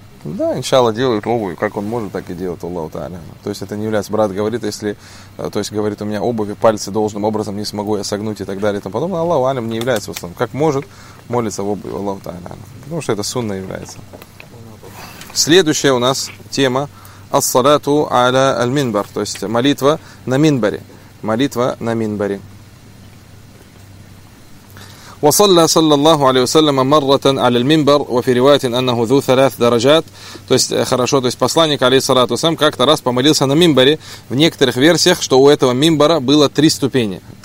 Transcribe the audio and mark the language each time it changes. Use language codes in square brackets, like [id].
[ru] Да, иншалла делают обувь, как он может, так и делает, Аллаху Та'аля. То есть это не является, брат говорит, если, то есть говорит, у меня обувь и пальцы должным образом не смогу я согнуть и так далее и тому подобное, Аллаху Алим не является в основном. Как может, молится в обуви, Аллаху Та'аля. Потому что это сунна является. Следующая у нас тема, [ar] ас-салату аля аль-минбар, [ru] то есть молитва на минбаре. Молитва на минбаре. [ar] وصلى صلى الله عليه وسلم مرة على المنبر وفي رواية أنه ذو ثلاث درجات. [ru] То есть хорошо, то есть посланник алейхиссалату вассалям как-то раз помолился на минбаре. В некоторых версиях, что у этого минбара было три ступеньки.